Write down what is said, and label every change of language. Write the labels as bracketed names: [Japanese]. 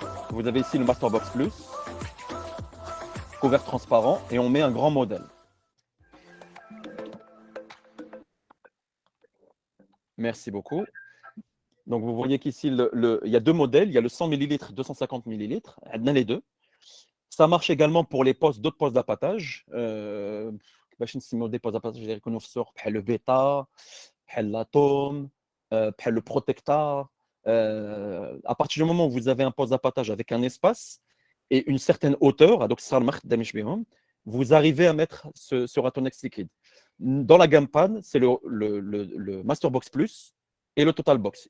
[French] Vous avez ici le Masterbox Plus, couvert transparent, et on met un grand modèle. Merci beaucoup. Donc vous voyez qu'ici, il y a deux modèles, il y a le 100 ml, 250 ml, on a les deux. Ça marche également pour les postes, d'autres postes d'appâtage. [Arabic] باش نسميو [French] des postes d'appâtage [Arabic] اللي يكونوا في السوق بحال le bêta, بحال l'atome, بحال le protecta. [French] À partir du moment où vous avez un poste d'appâtage avec un espace et une certaine hauteur, donc vous arrivez à mettre ce Ratonex liquide. Dans la gamme PAN, c'est le Masterbox Plus et le Total Box.